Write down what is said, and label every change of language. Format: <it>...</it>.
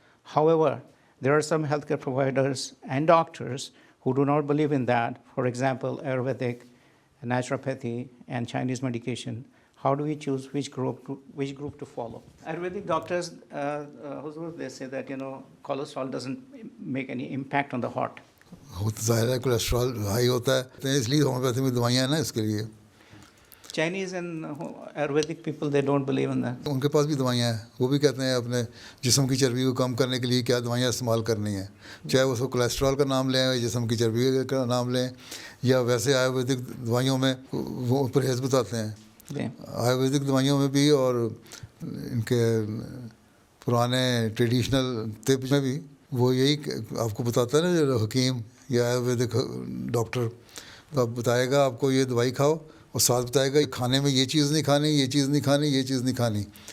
<en>However, there are some healthcare providers and doctors who do not believe in that. For example, Ayurvedic, naturopathy, and Chinese medication. How do we choose which group to follow? Ayurvedic doctors, Huzur, they say that cholesterol doesn't make any impact on the heart.</en> <ur>ظاہر ہے cholesterol high ہوتا ہے اس لیے homeopathy میں دوائیاں ہیں نا اس کے لیے.</ur> <en>Chinese and Ayurvedic people, they don't believe in that.</en> <ur>ان کے پاس بھی دوائیاں ہیں، وہ بھی کہتے ہیں اپنے جسم کی چربی کو کم کرنے کے لیے کیا دوائیاں استعمال کرنی ہیں، چاہے وہ کولیسٹرول کا نام لیں، جسم کی چربی کا نام لیں، یا ویسے آیورویدک دوائیوں میں وہ پرہیز بتاتے ہیں. آیورویدک دوائیوں میں بھی اور ان کے پرانے ٹریڈیشنل طب میں بھی وہ یہی آپ کو بتاتا ہے نا، جو حکیم یا آیورویدک ڈاکٹر تو آپ بتائے گا آپ کو یہ دوائی کھاؤ اور ساتھ بتائے گا کھانے میں یہ چیز نہیں کھانی، یہ چیز نہیں کھانی، یہ چیز نہیں کھانی.</ur>